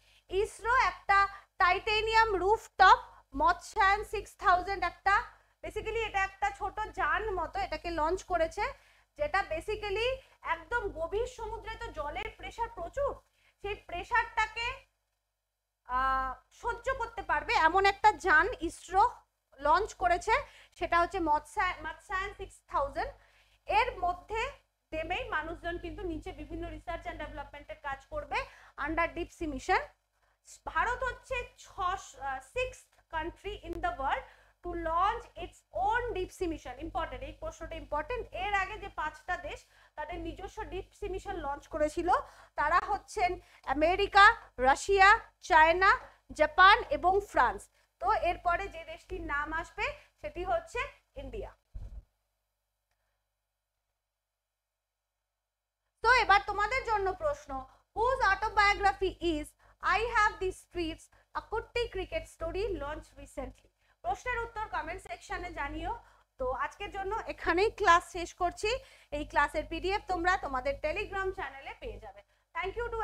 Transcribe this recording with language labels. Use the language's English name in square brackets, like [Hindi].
[Bangla] ইসরো একটা titanium rooftop মৎস্যায়ন 6000 একটা, basically এটা একটা ছোট যান মতো এটাকে লঞ্চ করেছে, যেটা বেসিক্যালি একদম গভীর সমুদ্রে তো জলের প্রেসার প্রচুর, সেই প্রেসারটাকে সহ্য করতে পারবে এমন একটা যান ইসরো লঞ্চ করেছে, সেটা হচ্ছে মৎস্যায়ন 6000। এর মধ্যে নেমেই মানুষজন কিন্তু নিচে বিভিন্ন রিসার্চ অ্যান্ড ডেভেলপমেন্টের কাজ করবে under deep sea mission. Bharat হচ্ছে [English] 6th country in the world to launch its own deep sea mission। [Bangla] Important, এই প্রশ্নটা ইম্পর্টেন্ট। এর আগে যে 5টা দেশ তাদের নিজস্ব ডিপ সি মিশন লঞ্চ করেছিল তারা হচ্ছেন আমেরিকা, রাশিয়া, চায়না, জাপান এবং ফ্রান্স। তো এরপরে যে দেশটির নাম আসবে সেটি হচ্ছে ইন্ডিয়া। তো এবার তোমাদের জন্য প্রশ্ন, [English] whose autobiography is I Have These Streets, a Kutti cricket story launched recently? [Bangla] প্রশ্নের উত্তর কমেন্ট সেকশনে জানিও। তো আজকের জন্য এখানেই ক্লাস শেষ করছি। এই ক্লাসের পিডিএফ তোমরা তোমাদের টেলিগ্রাম চ্যানেলে পেয়ে যাবে। [English] Thank you.